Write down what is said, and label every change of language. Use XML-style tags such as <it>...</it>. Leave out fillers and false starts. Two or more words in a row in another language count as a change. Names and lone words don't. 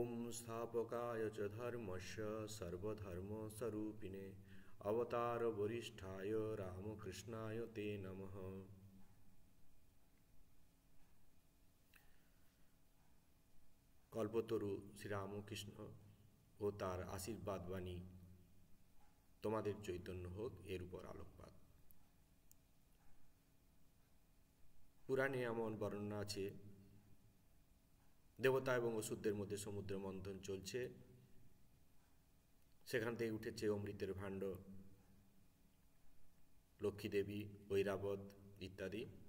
<sa>संस्थापकाय च धर्मस्य सर्वधर्मस्वरूपिणे अवतार वरिष्ठाय रामकृष्णाय ते नमः।</sa> <bn>কল্পতরু শ্রীরামকৃষ্ণ ও তার আশীর্বাদ বাণী তোমাদের চৈতন্য হোক এর উপর আলোকপাত। পুরাণে এমন বর্ণনা আছে, দেবতা এবং অসুরদের মধ্যে সমুদ্র মন্থন চলছে, সেখান থেকে উঠেছে অমৃতের ভাণ্ড, লক্ষ্মীদেবী, ঐরাবত ইত্যাদি।</bn>